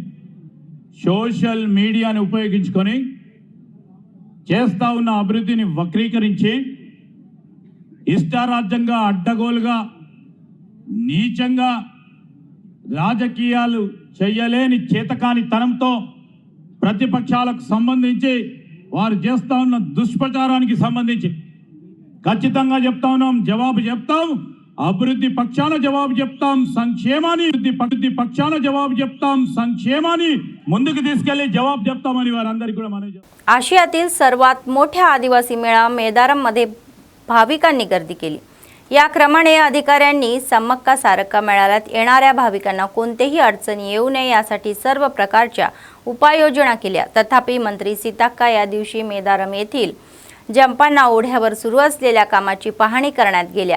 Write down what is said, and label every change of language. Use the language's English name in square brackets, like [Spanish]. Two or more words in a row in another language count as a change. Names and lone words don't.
[Telugu] సోషల్ మీడియాని ఉపయోగించుకొని చేస్తా ఉన్న అభివృద్ధిని వక్రీకరించి ఇష్టారాజ్యంగా అడ్డగోలుగా నీచంగా రాజకీయాలు చేయలేని చేతకాని తనంతో ప్రతిపక్షాలకు సంబంధించి వారు చేస్తా ఉన్న దుష్ప్రచారానికి సంబంధించి ఖచ్చితంగా చెప్తా ఉన్నాం, జవాబు చెప్తాం। అభివృద్ధి పక్షాన జవాబు చెప్తాం, సంక్షేమాన్ని పక్షాన జవాబు చెప్తాం, సంక్షేమాన్ని ముందుకు తీసుకెళ్లి జవాబు చెప్తామని వారందరికీ కూడా మనవి చేస్తాం। [Marathi] आशियातील सर्वात मोठ्या आदिवासी मेळा मेदारममध्ये भाविकांनी गर्दी केली। या क्रमाने अधिकाऱ्यांनी सम्मक्का सारक्का मेळाव्यात येणाऱ्या भाविकांना कोणतेही अडचणी येऊ नये यासाठी सर्व प्रकारच्या उपाययोजना केल्या। तथापि मंत्री सीताक्का या दिवशी मेदारम येथील जंपांना ओढ्यावर सुरू असलेल्या कामाची पाहणी करण्यात गेल्या।